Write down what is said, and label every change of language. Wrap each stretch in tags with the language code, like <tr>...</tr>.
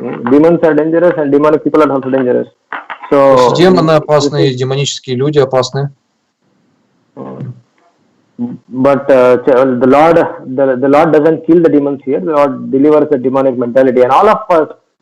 <en>Demons are dangerous and demonic people are also dangerous. So,</en> <ru>демоны опасны, и демонические люди опасны.</ru> <en>But the Lord doesn't kill the demons here. The Lord delivers the demonic mentality, and all of us.</en>